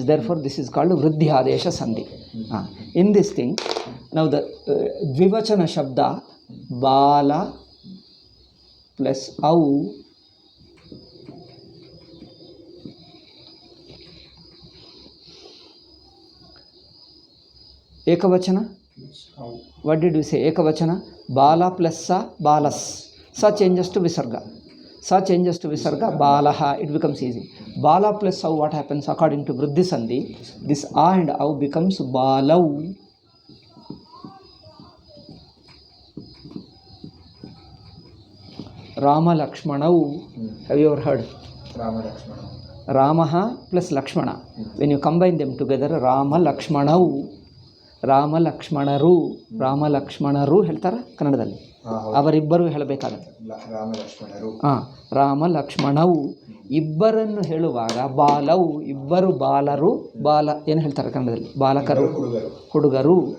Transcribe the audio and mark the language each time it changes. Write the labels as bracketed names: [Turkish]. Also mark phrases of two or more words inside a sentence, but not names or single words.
[English] Therefore, this is called [Sanskrit] Vriddhi Adesha Sandhi. [English] In this thing, now the [Sanskrit] Dvivachana Shabda, [English] Bala plus Au Ekavachana. What did we say? Ekavachana. Bala plus Sa, Balas. Sa changes to Visarga. Sa changes to Visarga. Balaha. It becomes easy. Bala plus Au, what happens? According to Vriddhi Sandhi, this A and Au becomes Balau. Rama Lakshmanau. Have you ever heard? Rama Lakshmana. Ramaha plus Lakshmana. When you combine them together, Rama Lakshmanau. [Kannada] ರಾಮ ಲಕ್ಷ್ಮಣರು. ರಾಮ ಲಕ್ಷ್ಮಣರು ಹೇಳ್ತಾರ ಕನ್ನಡದಲ್ಲಿ. ಅವರಿಬ್ಬರು ಹೇಳಬೇಕಾಗುತ್ತೆ. ರಾಮ ಲಕ್ಷ್ಮಣವು. ಇಬ್ಬರನ್ನು ಹೇಳುವಾಗ ಬಾಲವು, ಇಬ್ಬರು ಬಾಲರು. ಬಾಲ ಏನು ಹೇಳ್ತಾರೆ ಕನ್ನಡದಲ್ಲಿ? ಬಾಲಕರು, ಹುಡುಗರು.